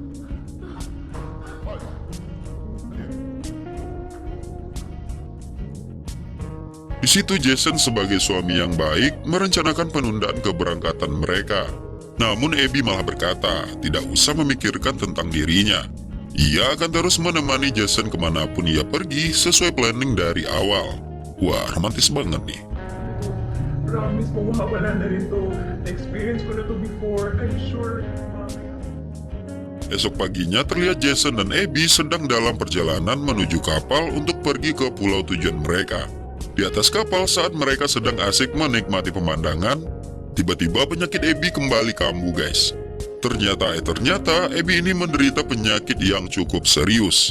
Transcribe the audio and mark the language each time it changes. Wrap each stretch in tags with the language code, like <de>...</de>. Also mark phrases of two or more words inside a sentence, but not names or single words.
<id>Di situ Jason sebagai suami yang baik merencanakan penundaan keberangkatan mereka. Namun Abby malah berkata, tidak usah memikirkan tentang dirinya. Ia akan terus menemani Jason kemanapun ia pergi sesuai planning dari awal. Wah, romantis banget nih.</id> <tl>Promise mo, mawala na rin to. Experience ko na to before.</tl> <en>I'm sure.</en> <id>Esok paginya terlihat Jason dan Abby sedang dalam perjalanan menuju kapal untuk pergi ke pulau tujuan mereka. Di atas kapal saat mereka sedang asik menikmati pemandangan, tiba-tiba penyakit Abby kembali kambuh guys. Ternyata Abby ini menderita penyakit yang cukup serius.</id>